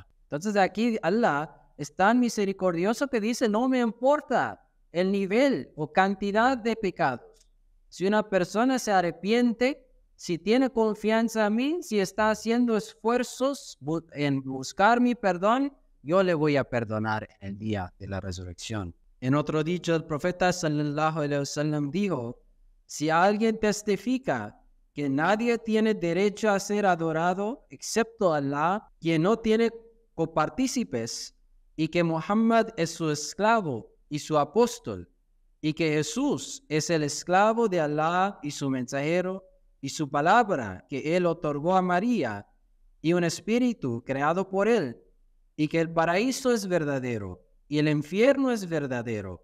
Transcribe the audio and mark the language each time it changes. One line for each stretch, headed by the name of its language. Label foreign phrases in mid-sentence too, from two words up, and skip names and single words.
Spanish: Entonces aquí Allah es tan misericordioso que dice: no me importa el nivel o cantidad de pecados. Si una persona se arrepiente, si tiene confianza en mí, si está haciendo esfuerzos en buscar mi perdón, yo le voy a perdonar en el día de la resurrección. En otro dicho, el profeta
Arabic: صَلَّى اللهُ عَلَيْهِ وَسَلَّمَ
Spanish: dijo: si alguien testifica que nadie tiene derecho a ser adorado excepto Allah, quien no tiene copartícipes y que Muhammad es su esclavo y su apóstol y que Jesús es el esclavo de Allah y su mensajero y su palabra que él otorgó a María y un espíritu creado por él y que el paraíso es verdadero y el infierno es verdadero.